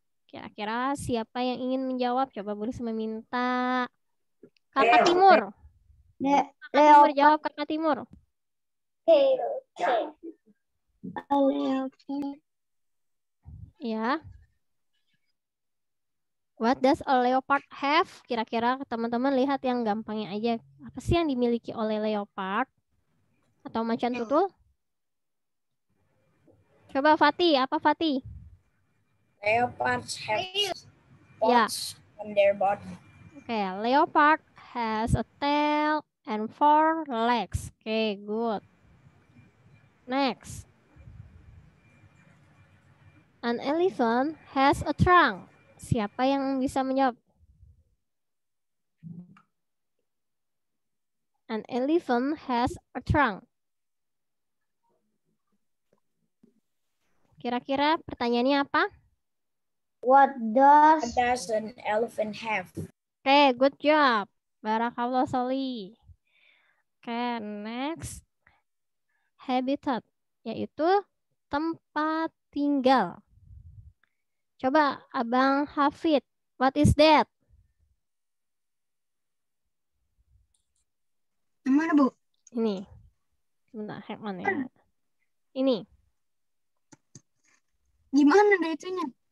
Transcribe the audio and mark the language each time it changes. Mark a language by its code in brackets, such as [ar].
[id] Kira-kira siapa yang ingin menjawab? Coba boleh meminta Kakak Timur. Kakak Timur jawab, Kakak Timur. Ya. [en] What does a leopard have? [id] Kira-kira teman-teman lihat yang gampangnya aja. Apa sih yang dimiliki oleh leopard? Atau macan tutul? Coba Fatih, apa Fatih? [en] Leopards have spots on their body. Okay, leopard has a tail and 4 legs. Okay, good. Next. An elephant has a trunk. [id] Siapa yang bisa menjawab? [en] An elephant has a trunk. [id] Kira-kira pertanyaannya apa? [en] What does an elephant have? Okay, good job. Barakallah Soli. Okay, next. [id] Habitat, yaitu tempat tinggal. Coba Abang Hafid, [en] what is that? [id] Mana Bu? Ini. Sebentar, [en] hang on [id] ya. Ini. Gimana ada itunya?